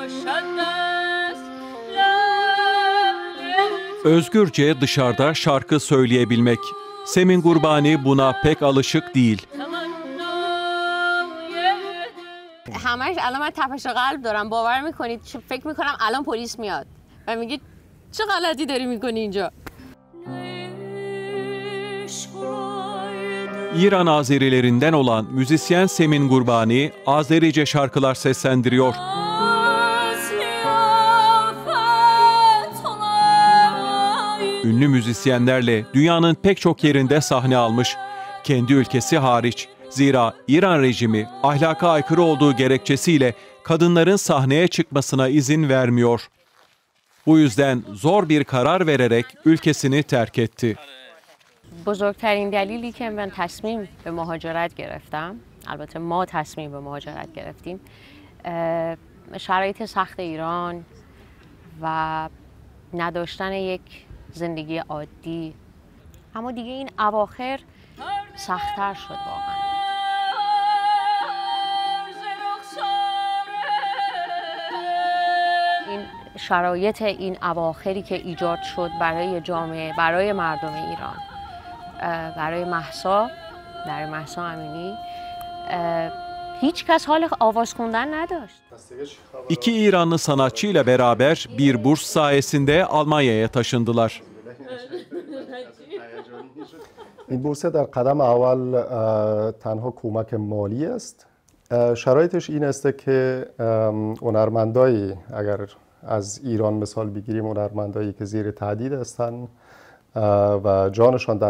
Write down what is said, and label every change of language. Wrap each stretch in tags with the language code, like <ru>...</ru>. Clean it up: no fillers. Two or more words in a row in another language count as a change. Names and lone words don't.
<tr>Özgürce dışarıda şarkı söyleyebilmek. Semin Gurbani buna pek alışık değil.</tr> <fa>همش الان من تپش قلب دارم باور میکنید فکر میکنم الان پلیس میاد و میگه چه غلطی deri میکنی اینجا.</fa> <tr>İran Azerilerinden olan müzisyen Semin Gurbani Azerice şarkılar seslendiriyor. Ünlü müzisyenlerle dünyanın pek çok yerinde sahne almış. Kendi ülkesi hariç. Zira İran rejimi ahlaka aykırı olduğu gerekçesiyle kadınların sahneye çıkmasına izin vermiyor. Bu yüzden zor bir karar vererek ülkesini terk etti.</tr> <fa>بزرگترین دلیلی که من تصمیم به مهاجرت گرفتم، البته ما تصمیم به مهاجرت گرفتیم، شرایط سخت ایران و نداشتن یک زندگی عادی. اما دیگه این اواخر سخت‌تر شد واقعا. این شرایط این اواخری که ایجاد شد برای جامعه، برای مردم ایران، برای مهسا امینی</fa> <tr>hiç kez</tr> <fa>حال آواز خوندن نداشت.</fa> <tr>İki İranlı sanatçıyla beraber bir burs sayesinde Almanya'ya taşındılar.</tr> <fa>این بورس در قدم اول تنها کمک مالی است. شرایطش این است که هنرمندایی اگر از ایران مثال بگیریم هنرمندایی که زیر تهدید هستند و جانشان در</fa>